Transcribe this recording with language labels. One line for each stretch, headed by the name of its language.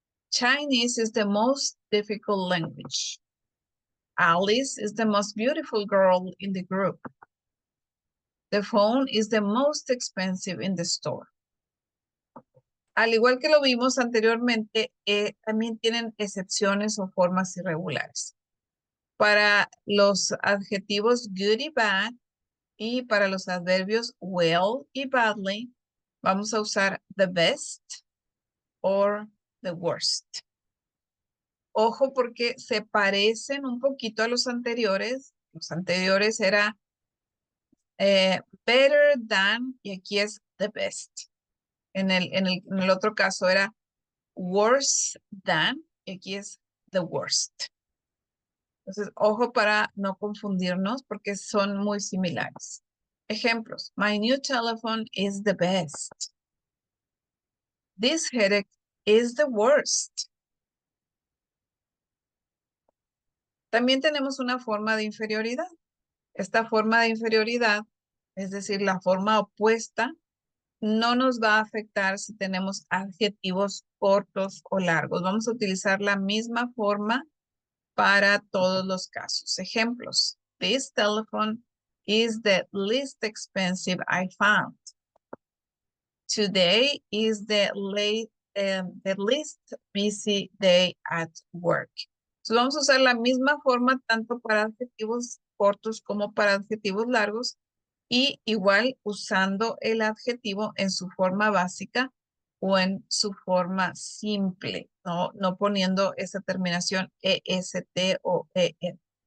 English: Chinese is the most difficult language. Alice is the most beautiful girl in the group. The phone is the most expensive in the store.
Spanish: Al igual que lo vimos anteriormente, también tienen excepciones o formas irregulares. Para los adjetivos good y bad y para los adverbios well y badly, vamos a usar
English: the best or the worst.
Spanish: Ojo porque se parecen un poquito a los anteriores. Los anteriores era
English: better than
Spanish: y aquí es
English: the best.
Spanish: En el otro caso era
English: worse than
Spanish: y aquí es
English: the worst.
Spanish: Entonces, ojo para no confundirnos porque son muy similares. Ejemplos.
English: My new telephone is the best. This headache is the worst.
Spanish: También tenemos una forma de inferioridad. Esta forma de inferioridad, es decir, la forma opuesta, no nos va a afectar si tenemos adjetivos cortos o largos. Vamos a utilizar la misma forma para todos los casos. Ejemplos.
English: This telephone is the least expensive I found. Today is the least busy day at work.
Spanish: Entonces vamos a usar la misma forma tanto para adjetivos cortos como para adjetivos largos y igual usando el adjetivo en su forma básica o en su forma simple, no poniendo esa terminación EST o EN.